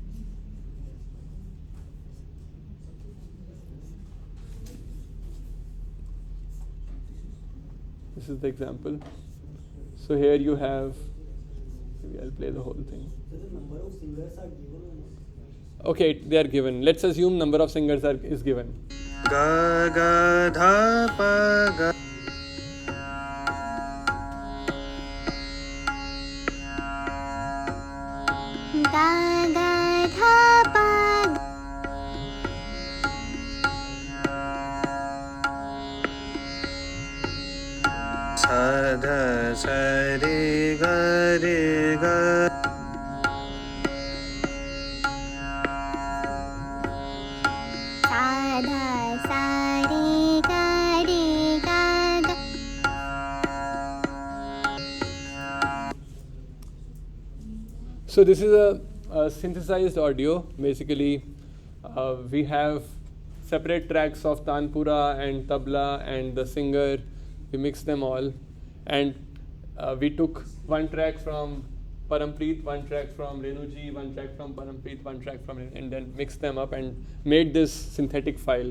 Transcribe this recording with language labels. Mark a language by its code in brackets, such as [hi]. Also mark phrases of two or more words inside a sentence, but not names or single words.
[en] This is the example. So here you have, maybe I'll play the whole thing. So the number of singers are given or not? Okay, they are given. Let's assume number of singers is given. Ga ga dha pa ga. Ga ga dha pa. Sa dha sa re ga re ga. Sa dha sa re ga re ga ga. So this is a synthesized audio. Basically, we have separate tracks of tanpura and tabla and the singer. We mixed them all, and we took one track from Parampreet, one track from Renuji, one track from Parampreet, one track from Renu, and then mixed them up and made this synthetic file.